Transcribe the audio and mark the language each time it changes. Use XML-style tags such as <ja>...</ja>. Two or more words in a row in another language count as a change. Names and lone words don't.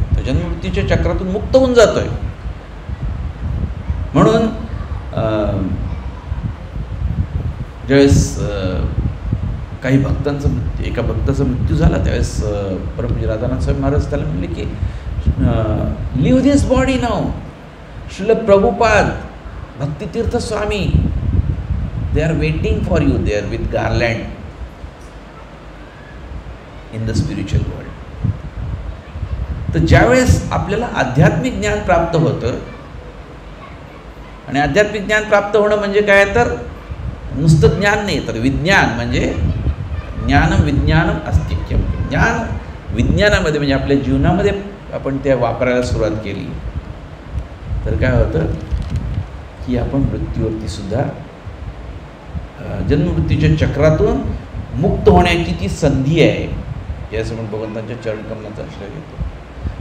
<mr>तो जन्ममृत्यूच्या चक्रातून मुक्त होऊन जातोय. म्हणून ज्यावेळेस काही भक्तांचा मृत्यू, एका भक्ताचा मृत्यू झाला त्यावेळेस परमपूज्य राधानाथ स्वामी महाराज त्याला म्हणले की</mr> <en>leave this body now. श्रील प्रभुपाद, भक्तितीर्थ स्वामी, they are waiting for you there with garland in the spiritual world.</en> <mr>तर ज्यावेळेस आपल्याला आध्यात्मिक ज्ञान प्राप्त होतं, आणि आध्यात्मिक ज्ञान प्राप्त होणं म्हणजे काय तर नुसतं ज्ञान नाही तर विज्ञान, म्हणजे</mr> <sa>ज्ञानम विज्ञानम अस्तिक्यम.</sa> <mr>ज्ञान विज्ञानामध्ये म्हणजे आपल्या जीवनामध्ये आपण त्या वापरायला सुरुवात केली तर काय होतं की आपण मृत्यूवरती सुद्धा जन्ममृत्यूच्या चक्रातून मुक्त होण्याची ती संधी आहे, यासमोर भगवंतांच्या चरणकमलांचा आश्रय घेतो.</mr>